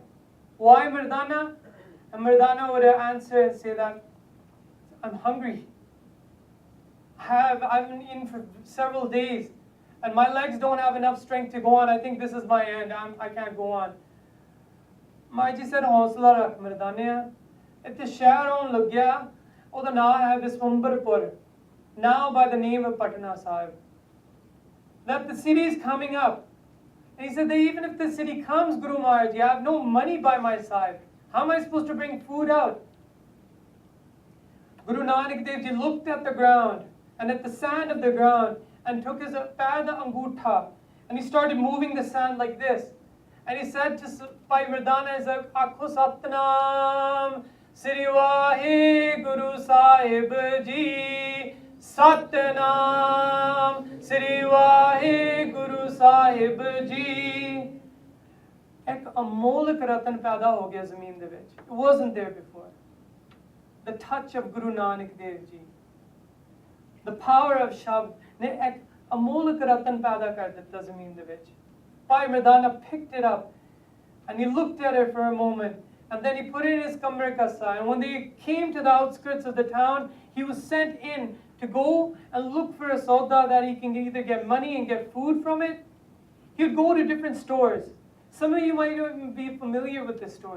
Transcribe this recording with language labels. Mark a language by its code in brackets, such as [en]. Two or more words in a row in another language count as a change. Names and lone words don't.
[en] Why Mardana? And Mardana would answer and say that I'm hungry. I've been in for several days and my legs don't have enough strength to go on. I think this is my end. I can't go on. Maharaj Ji said, [pa] ਹੌਸਲਾ ਰੱਖ ਮਰਦਾਨਾ. ਇੱਥੇ ਸ਼ਹਿਰ ਆਉਣ ਲੱਗ ਗਿਆ। ਓਦਾ ਨਾਮ ਹੈ ਵਿਸ਼ਵੰਭਰਪੁਰ. [en] Now by the name of Patna Sahib. That the city is coming up. And he said that even if the city comes, Guru Maharaj, I have no money by my side. How am I supposed to bring food out? Guru Nanak Dev Ji looked at the ground and at the sand of the ground and took his [pa] ਪਦਾ ਅੰਗੂਠਾ [en] and he started moving the sand like this. And he said to Bhai Mardana, [pa] ਆਖੋ ਸਤਿਨਾਮ ਸ੍ਰੀ ਵਾਹਿਗੁਰੂ ਸਾਹਿਬ ਜੀ ਸਤਿਨਾਮ ਸ੍ਰੀ ਵਾਹਿਗੁਰੂ ਸਾਹਿਬ ਜੀ. ਇੱਕ ਅਮੋਲਕ ਰਤਨ ਪੈਦਾ ਹੋ ਗਿਆ ਜ਼ਮੀਨ ਦੇ ਵਿੱਚ. [en] It wasn't there before. The touch of Guru Nanak Dev Ji, the power of Shabd, [pa] ਨੇ ਇੱਕ ਅਮੋਲਕ ਰਤਨ ਪੈਦਾ ਕਰ ਦਿੱਤਾ ਜ਼ਮੀਨ ਦੇ ਵਿੱਚ. [en] Bhai Mardana picked it up and he looked at it for a moment and then he put it in his [pa] ਕਮਰ ਕੱਸਾ. [en] And when they came to the outskirts of the town, he was sent in to go and look for a sauda that he can either get money and get food from it. He would go to different stores. Some of you might even be familiar with this story.